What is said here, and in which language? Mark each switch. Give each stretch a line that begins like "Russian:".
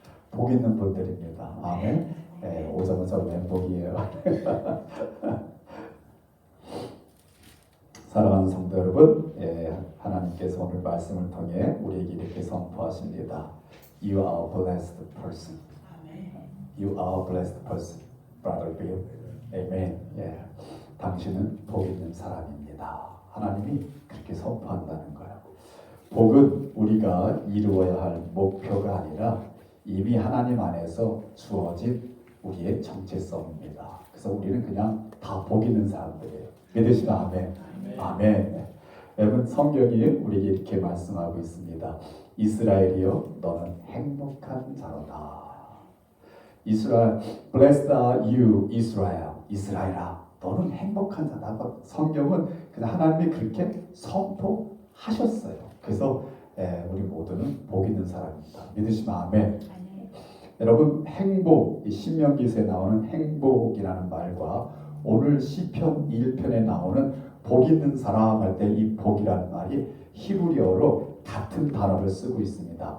Korean: 복 있는 분들입니다. 아멘. 네, 오자마자 멘복이에요. 사랑하는 성도 여러분, 하나님께서 오늘 말씀을 통해 우리에게 이렇게 선포하십니다.
English: You are a blessed person. You are a blessed person, brother Bill. Amen.
Korean: 당신은 복 있는 사람입니다. 하나님이 그렇게 선포한다는 거예요. 복은 우리가 이루어야 할 목표가 아니라 이미 하나님 안에서 주어진 우리의 정체성입니다. 그래서 우리는 그냥 다 복 있는 사람들이에요. 믿으시면 아멘. 아멘. 여러분, 성경이 우리에게 이렇게 말씀하고 있습니다. 이스라엘이여, 너는 행복한 자로다.
English: 이스라엘, blessed are you, Israel.
Korean: 이스라엘아, 너는 행복한 자다. 성경은 그냥 하나님이 그렇게 선포하셨어요. 그래서 우리 모두는 복 있는 사람입니다. 믿으시면 아멘. 여러분, 행복, 이 신명기서에 나오는 행복이라는 말과 오늘 시편 1편에 나오는 복 있는 사람 할 때 이 복이라는 말이 히브리어로 같은 단어를 쓰고 있습니다.